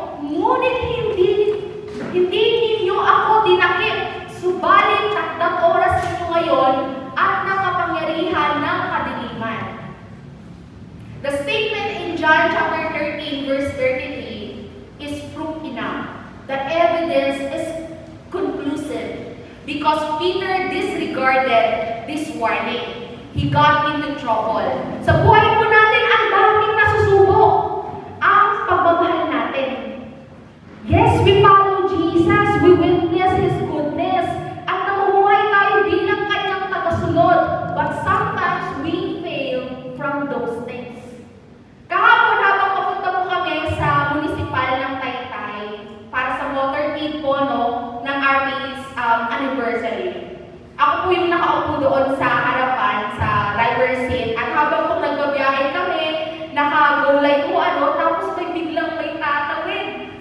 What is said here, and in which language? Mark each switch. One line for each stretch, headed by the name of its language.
Filipino: Ngunit hindi ninyo ako dinakip. Subalit takdang oras ninyo ngayon at nakapangyarihan ng kadiliman.
English: The statement in John chapter 13, verse 33 is proof enough. The evidence is conclusive because Peter disregarded this warning. He got into trouble.
Filipino: Sa buhay po natin, ang daming nasusubok ang pagmamahal natin.
English: Yes, we follow Jesus, we witness His goodness,
Filipino: at namumuhay tayo bilang Kanyang tagasunod.
English: But sometimes we fail from those things.
Filipino: Kahapon habang papunta po kami sa municipal ng Taytay para sa water feed po ng RP's anniversary. Ako po yung nakaupo doon sa harapan, sa driver's seat, at habang po nagbabiyahe kami, naka-go light po tapos may tatawid.